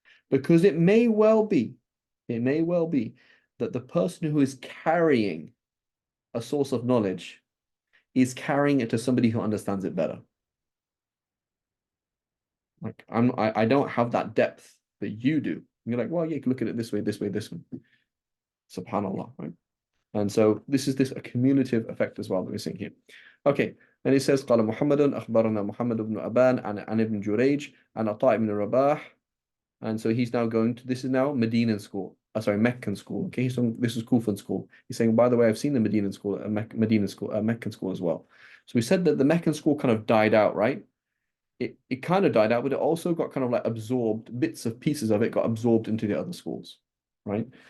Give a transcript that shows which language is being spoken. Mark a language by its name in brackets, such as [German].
[English] Because it may well be that the person who is carrying a source of knowledge is carrying it to somebody who understands it better. Like I don't have that depth that you do. You're like, well, yeah, you can look at it this way, this way, this one. Subhanallah, right? And so this is a cumulative effect as well that we're seeing here. Okay, and it says, [Arabic] قال محمد أخبرنا محمد بن أبان عن ابن جريج عن عطاء بن رباح. [English] And so he's now going to, this is now Medinan school. Sorry, Meccan school. Okay, this is Kufan school. He's saying, by the way, I've seen the Medinan school, Medina school, Meccan school as well. So we said that the Meccan school kind of died out, right? It kind of died out, but it also got kind of like absorbed, bits of pieces of it got absorbed into the other schools, right?